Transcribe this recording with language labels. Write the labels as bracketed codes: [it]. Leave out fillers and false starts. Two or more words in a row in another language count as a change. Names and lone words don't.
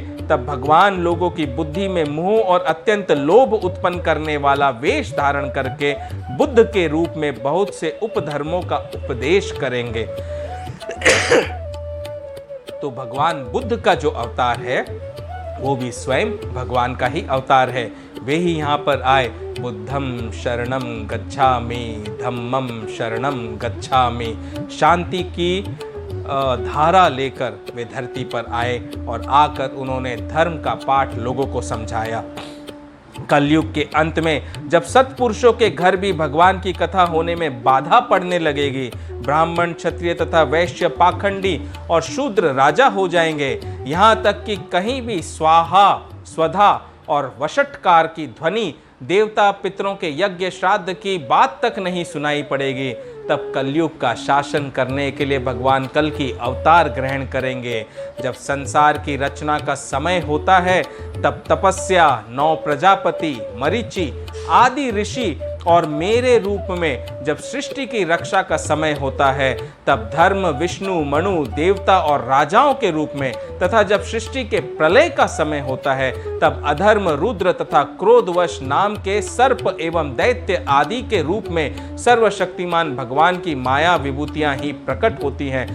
[hi] तब भगवान लोगों की बुद्धि में मोह और अत्यंत लोभ उत्पन्न करने वाला वेश धारण करके बुद्ध के रूप में बहुत से उपधर्मों का उपदेश करेंगे। तो भगवान बुद्ध का जो अवतार है वो भी स्वयं भगवान का ही अवतार है। वे ही यहाँ पर आए, [pi] बुद्धम शरणम गच्छामि, धम्मम शरणम गच्छामि, [hi] शांति की धारा लेकर वे धरती पर आए और आकर उन्होंने धर्म का पाठ लोगों को समझाया। कलयुग के अंत में जब सत्पुरुषों के घर भी भगवान की कथा होने में बाधा पड़ने लगेगी, ब्राह्मण, क्षत्रिय तथा वैश्य पाखंडी और शूद्र राजा हो जाएंगे, यहाँ तक कि कहीं भी स्वाहा, स्वधा और वषटकार की ध्वनि, देवता पितरों के यज्ञ श्राद्ध की बात तक नहीं सुनाई पड़ेगी, तब कलयुग का शासन करने के लिए भगवान कल की अवतार ग्रहण करेंगे। जब संसार की रचना का समय होता है, तब तपस्या, 9 प्रजापति, मरीचि आदि ऋषि और मेरे रूप में जब सृष्टि की रक्षा का समय होता है, तब धर्म, विष्णु, मनु, देवता और राजाओं के रूप में, तथा जब सृष्टि के प्रलय का समय होता है, तब अधर्म, रुद्र तथा क्रोधवश नाम के सर्प एवं दैत्य आदि के रूप में सर्वशक्तिमान भगवान की माया विभूतियां ही प्रकट होती हैं।